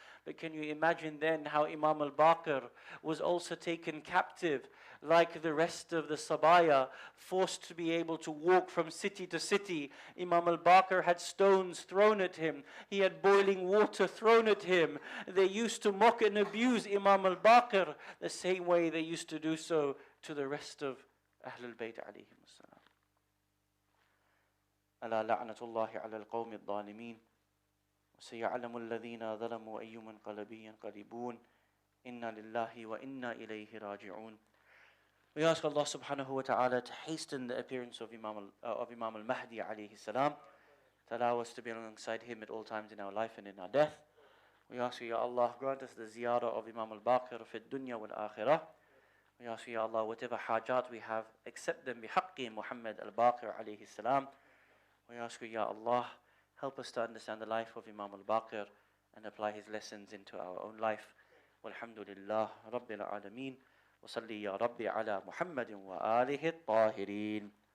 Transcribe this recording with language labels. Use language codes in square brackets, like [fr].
[en] But can you imagine then how Imam al-Baqir was also taken captive like the rest of the Sabaya, forced to be able to walk from city to city. Imam al-Baqir had stones thrown at him. He had boiling water thrown at him. They used to mock and abuse Imam al-Baqir the same way they used to do so to the rest of Ahlul Bayt alayhim as-salam. [ar] ألا لعنة الله على القوم الظالمين وسيعلم الذين ظلموا أي منقلب ينقلبون إنا لله وإنا إليه راجعون. [en] We ask Allah subhanahu wa ta'ala to hasten the appearance of Imam al-Mahdi alayhi salam, to allow us to be alongside him at all times in our life and in our death. We ask you, Ya Allah, grant us the ziyarah of Imam al-Baqir fi dunya wal akhirah. We ask you, Ya Allah, whatever hajat we have, accept them bihaqqi Muhammad al-Baqir alayhi salam. We ask you, Ya Allah, help us to understand the life of Imam al-Baqir and apply his lessons into our own life. Walhamdulillah Rabbil Alameen. [ar] وصلي يا ربي على محمد وآله الطاهرين.